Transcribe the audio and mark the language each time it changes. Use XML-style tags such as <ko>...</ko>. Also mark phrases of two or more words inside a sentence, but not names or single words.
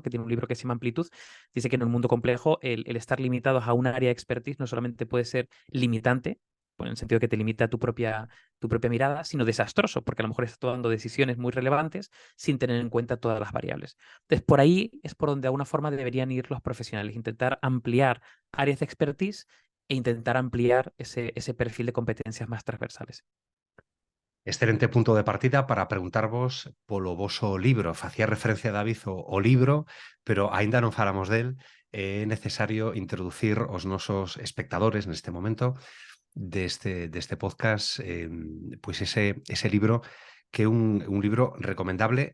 <es>Que tiene un libro que se llama Amplitud, dice que en un mundo complejo el estar limitados a un área de expertise no solamente puede ser limitante, pues en el sentido de que te limita tu propia mirada, sino desastroso, porque a lo mejor estás tomando decisiones muy relevantes sin tener en cuenta todas las variables. Entonces, por ahí es por donde de alguna forma deberían ir los profesionales, intentar ampliar áreas de expertise e intentar ampliar ese perfil de competencias más transversales.</es> <gl>Excelente punto de partida para preguntarvos polo voso libro. Facía referencia, David, o libro, pero aínda non falamos del. É necesario introducir os nosos espectadores neste momento deste podcast pois ese libro que é un libro recomendable.</gl>